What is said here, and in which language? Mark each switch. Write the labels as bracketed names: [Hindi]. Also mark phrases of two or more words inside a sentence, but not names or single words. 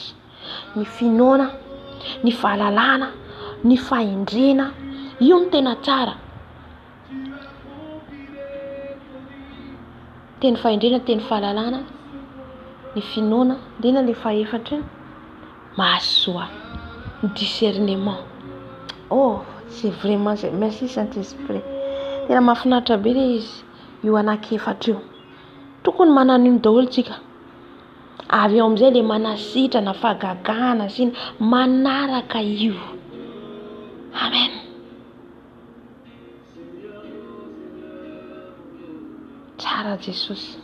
[Malagasy] Ny finoana, ny fahalalana, ny fahendrena. Io ny tena tsara. Teny fahendrena, teny fahalalana, ny finoana, ndrena le faefatra iny. Mahasoa. Discernement. [French] Oh, c'est vraiment, merci Saint-Esprit. [Malagasy] Tena mahafinaritra be ilay izy io anankefatra io. Tokony manana io daholo tsika. Avy eo amin'izay le manasitrana, fahagagana sy manaraka io. Amen. Tsara Jesosy.